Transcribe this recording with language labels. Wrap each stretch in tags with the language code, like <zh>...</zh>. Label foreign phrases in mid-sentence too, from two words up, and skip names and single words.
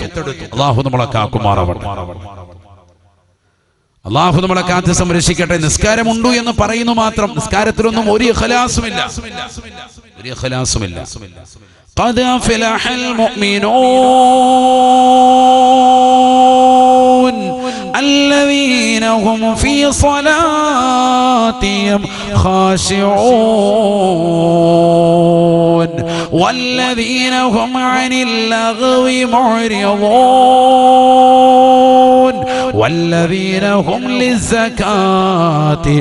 <ml>അല്ലാഹു നമ്മളെ കാക്കുമാറാവട്ടെ. അല്ലാഹു നമ്മളെ കാത്ത് സംരക്ഷിക്കട്ടെ. നിസ്കാരമുണ്ടു എന്ന് പറയുന്നു മാത്രം, നിസ്കാരത്തിലൊന്നും ഒരു ഇഖ്ലാസുമില്ല.</ml> <ar>قد أفلح المؤمنون الذين هم في صلاتهم خاشعون والذين هم عن اللغو معرضون والذين هم للزكاة</ar>